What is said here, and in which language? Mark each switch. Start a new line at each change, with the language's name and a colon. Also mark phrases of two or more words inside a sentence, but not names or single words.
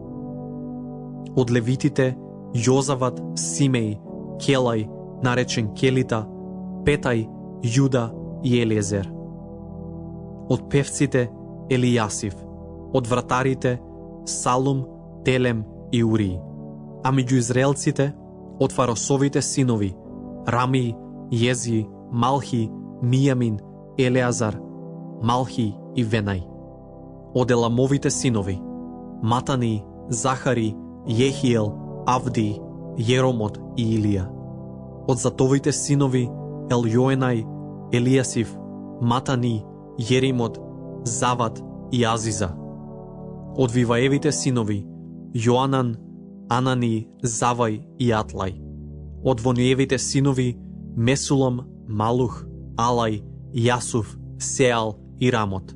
Macedonian: Од левитите, Јозават, Симеј, Келај, наречен Келита, Петај, Јуда и Елиезер. Од певците, Елијасив. Од вратарите, Салум, Телем и Ури. А меѓу израелците, од Фаросовите синови, Рами, Јези, Малхи, Мијамин, Елеазар, Малхи и Венај. Од Еламовите синови, Матани, Захари, Јехиел, Авди, Јеромот и Илија. Од Затовите синови, Елјоенај, Елијасив, Матани, Јеримот, Завад и Азиза. Од Виваевите синови, Јоанан, Анани, Завај и Атлај. Од Вониевите синови, Месулам, Малух, Алај, Јасуф, Сеал и Рамот.